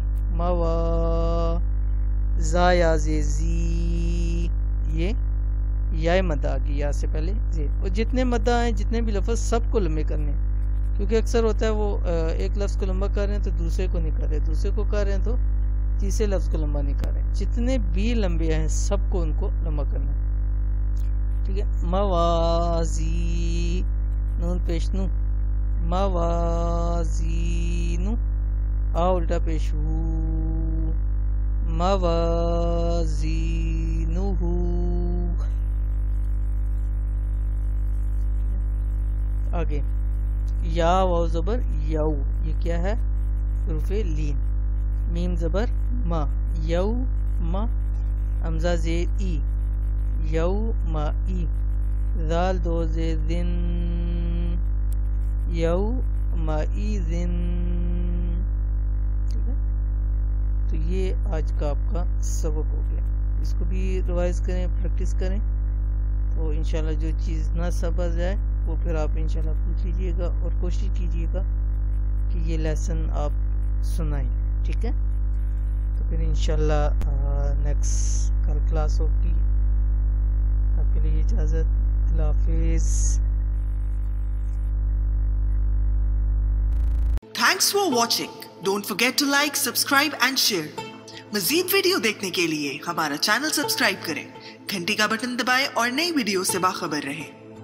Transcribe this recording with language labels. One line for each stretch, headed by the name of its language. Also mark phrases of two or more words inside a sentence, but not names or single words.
Urdu: ما وا, زا یا زی زی, یہ یا مدہ آ گئی, یا سے پہلے زی. اور جتنے مدہ ہیں, جتنے بھی لفظ, سب کو لمبے کرنے ہیں, کیونکہ اکثر ہوتا ہے وہ ایک لفظ کو لمبا کر رہے ہیں تو دوسرے کو نہیں کر رہے, دوسرے کو کر رہے ہیں تو تیسرے لفظ کو لمبا نہیں کر رہے. جتنے بھی لمبے ہیں سب کو ان کو لمبا کرنا ہے. ٹھیک ہے, موازی, نون پیش نو, موازینو, آ الٹا پیش ہو, موازینو. آگے یا واو زبر یو, یہ کیا ہے؟ حروف لین. میم زبر ما, یو ما. حمزہ زیر ای, یو ما ای. ذال دو زیر ذن, یو ما ای ذن. ٹھیک ہے, تو یہ آج کا آپ کا سبق ہو گیا. اس کو بھی ریوائز کریں, پریکٹس کریں, تو
Arabic: انشاءاللہ
Urdu: جو چیز نہ سمجھ جائے وہ پھر آپ
Arabic: انشاءاللہ
Urdu: پوچھ لیجیے گا, اور کوشش کیجیے گا کہ یہ لیسن آپ سنائیں. ٹھیک ہے, تو پھر
Arabic: انشاءاللہ
Urdu: نیکسٹ کل کلاس ہوگی. آپ کے لیے اجازت, اللہ حافظ.
English: Thanks for watching. Don't forget to like, subscribe and share.
Urdu: مزید ویڈیو دیکھنے کے لیے ہمارا چینل سبسکرائب کریں، گھنٹی کا بٹن دبائیں اور نئی ویڈیو سے باخبر رہیں.